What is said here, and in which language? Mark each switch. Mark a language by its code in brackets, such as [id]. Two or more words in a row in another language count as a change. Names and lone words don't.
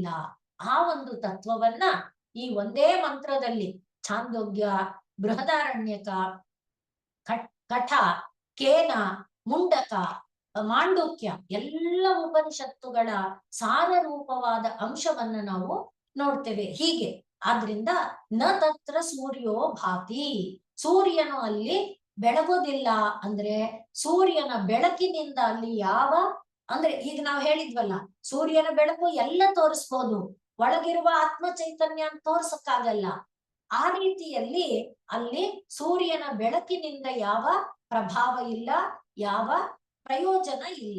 [kn] ಆ ಒಂದು ತತ್ವವನ್ನ ಈ ಒಂದೇ ಮಂತ್ರದಲ್ಲಿ ಛಾಂದೋಗ್ಯ, ಬೃಹದಾರಣ್ಯಕ, ಕಠ, ಕೇನ, ಮುಂಡಕ, ಮಾಂಡುಕ್ಯ ಎಲ್ಲ ಉಪನಿಷತ್ತುಗಳ ಸಾರ ರೂಪವಾದ ಅಂಶವನ್ನ ನಾವು ನೋಡ್ತೇವೆ. ಹೀಗೆ ಆದ್ರಿಂದ [sa] ನ ತತ್ರ ಸೂರ್ಯೋ ಭಾತಿ, [kn] ಸೂರ್ಯನು ಅಲ್ಲಿ ಬೆಳಗೋದಿಲ್ಲ. ಅಂದ್ರೆ ಸೂರ್ಯನ ಬೆಳಕಿನಿಂದ ಅಲ್ಲಿ ಯಾವ, ಅಂದ್ರೆ ಈಗ ನಾವು ಹೇಳಿದ್ವಲ್ಲ, ಸೂರ್ಯನ ಬೆಳಕು ಎಲ್ಲ ತೋರಿಸ್ಬೋದು, ಒಳಗಿರುವ ಆತ್ಮ ಚೈತನ್ಯ ಅಂತ ತೋರ್ಸಕ್ಕಾಗಲ್ಲ. ಆ ರೀತಿಯಲ್ಲಿ ಅಲ್ಲಿ ಸೂರ್ಯನ ಬೆಳಕಿನಿಂದ ಯಾವ ಪ್ರಭಾವ ಇಲ್ಲ, ಯಾವ ಪ್ರಯೋಜನ ಇಲ್ಲ.